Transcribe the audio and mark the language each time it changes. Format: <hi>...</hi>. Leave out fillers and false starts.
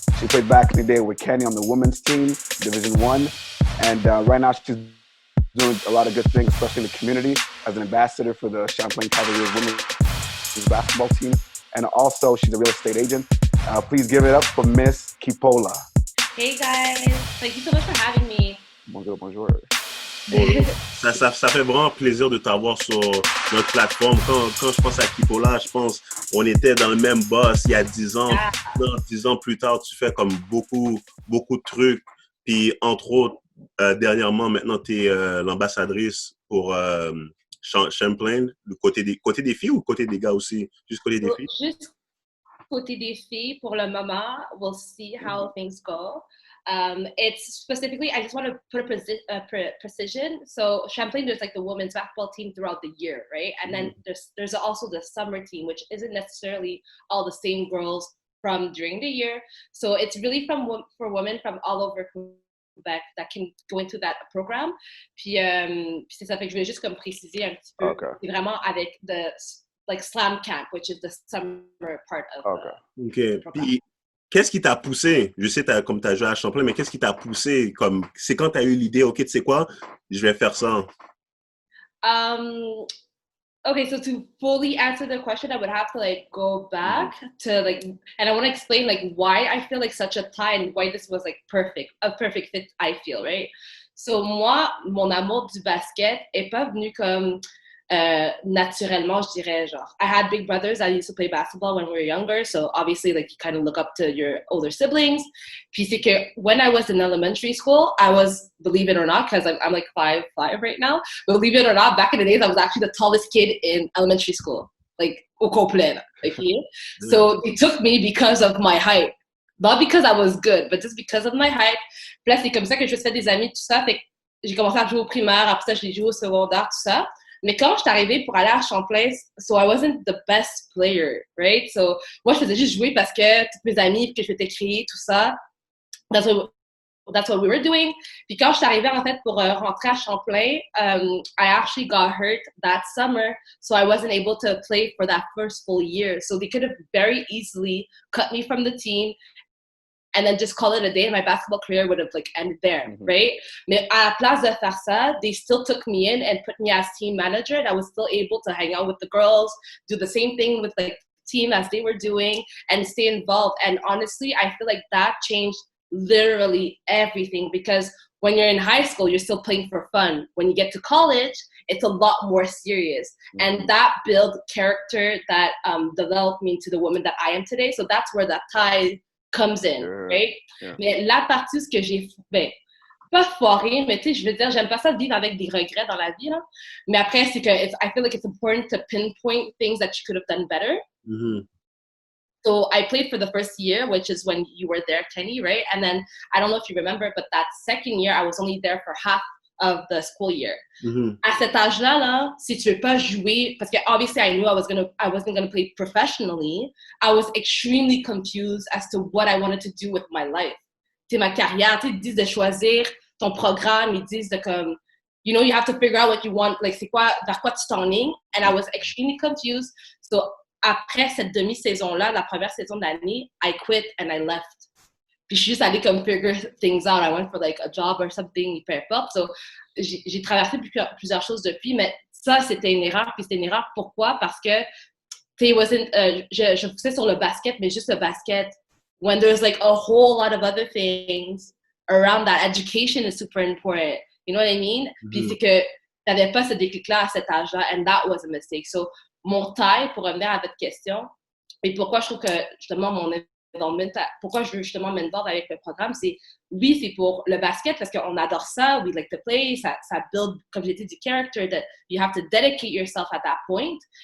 <en>She played back in the day with Kenny on the women's team, Division One, and right now she's doing a lot of good things, especially in the community, as an ambassador for the Champlain Cavaliers women's basketball team, and also she's a real estate agent. Please give it up for Miss Kipola. Hey guys, thank you so much for having me.</en> <fr>Bonjour. Bon, ça fait vraiment plaisir de t'avoir sur notre plateforme. Quand je pense à Kipola, je pense on était dans le même boss il y a 10 ans.</fr> <en>Yeah.</en> <fr>10 ans plus tard, tu fais comme beaucoup de trucs. Puis entre autres, dernièrement, maintenant, tu es l'ambassadrice pour Champlain, le côté des filles ou côté des gars aussi? Juste côté des filles? Juste côté des filles, pour le moment,</fr> <en>we'll see how things go. It's specifically, I just want to put a precision. So Champlain, there's like the women's basketball team throughout the year, right? And then there's also the summer team, which isn't necessarily all the same girls from during the year. So it's really for women from all over Quebec that can go into that program.</en> <fr>Puis c'est ça, fait que je voulais juste comme préciser un petit peu.</fr> <en>Okay.</en> <fr>C'est vraiment avec</fr> <en>like slam camp, which is the summer part of OK.</en> <fr>Puis, qu'est-ce qui t'a poussé? Je sais, comme tu as joué à Champlain, mais qu'est-ce qui t'a poussé? C'est quand tu as eu l'idée, OK, tu sais quoi? Je vais faire ça.</fr> <en>Okay, so to fully answer the question, I would have to like go back to like, and I want to explain like why I feel like such a tie and why this was like a perfect fit, I feel, right?</en> <fr>So moi, mon amour du basket est pas venu comme naturellement, je dirais, genre,</fr> <en>I had big brothers. I used to play basketball when we were younger, so obviously, like, you kind of look up to your older siblings.</en> <fr>Puis c'est que</fr> <en>when I was in elementary school, I was, believe it or not, because I'm like 5'5" right now, believe it or not, back in the days, I was actually the tallest kid in elementary school, like,</en> <fr>au complet,</fr> <en>okay? So they took me because of my height. Not because I was good, but just because of my height.</en> <fr>Puis là, c'est comme ça que je me suis fait des amis, tout ça. Fait que j'ai commencé à jouer au primaire, après ça, j'ai joué au secondaire, tout ça. Mais quand je suis arrivée pour aller à Champlain,</fr> <en>so I wasn't the best player, right?</en> <fr>So moi, je faisais juste jouer parce que toutes mes amies, que je m'étais créée, tout ça.</fr> <en>That's what we were doing.</en> <fr>Puis quand je suis arrivée, en fait, pour rentrer à Champlain,</fr> <en>I actually got hurt that summer, so I wasn't able to play for that first full year. So they could have very easily cut me from the team and then just call it a day, and my basketball career would have like ended there, right?</en> <fr>Mais à la place de faire ça,</fr> <en>they still took me in and put me as team manager, and I was still able to hang out with the girls, do the same thing with like team as they were doing, and stay involved. And honestly, I feel like that changed literally everything, because when you're in high school, you're still playing for fun. When you get to college, it's a lot more serious. And that built character that developed me into the woman that I am today. So that's where that tie comes in, right? Yeah.</en> <fr>Mais la partie, ce que j'ai, pas foiré, mais tu sais, je veux dire, j'aime pas ça de vivre avec des regrets dans la vie, là. Mais après, c'est que</fr> <en>I feel like it's important to pinpoint things that you could have done better. So I played for the first year, which is when you were there, Kenny, right? And then, I don't know if you remember, but that second year, I was only there for half of the school year.</en> <fr>À cet âge-là, là, si tu veux pas jouer, parce que</fr> <en>obviously I knew I wasn't gonna play professionally, I was extremely confused as to what I wanted to do with my life.</en> <fr>C'est ma carrière, tu sais, ils disent de choisir ton programme, ils disent de comme,</fr> <en>you know, you have to figure out what you want,</en> <fr>like c'est quoi, vers quoi tu t'enlignes,</fr> <en>and I was extremely confused.</en> <fr>So après cette demi-saison-là, la première saison de l'année,</fr> <en>I quit and I left.</en> <fr>Puis je suis juste allée comme</fr> <en>figure things out. I went for like a job or something,</en> <fr>peu importe. So, j'ai traversé plusieurs choses depuis, mais ça, c'était une erreur. Puis c'était une erreur, pourquoi? Parce que, tu sais, je poussais sur le basket, mais juste le basket.</fr> <en>When there's like a whole lot of other things around that, education is super important. You know what I mean?</en> <fr>Puis c'est que t'avais pas ce déclic-là à cet âge-là,</fr> <en>and that was a mistake.</en> <fr>So, mon taille, pour revenir à votre question, et pourquoi je trouve que, justement, pourquoi je veux justement m'involver avec le programme, c'est pour le basket parce qu'on adore ça,</fr> <en>we like to play,</en> <fr>ça build, comme j'ai dit, du character,</fr> <en>that you have to dedicate yourself at that point.</en>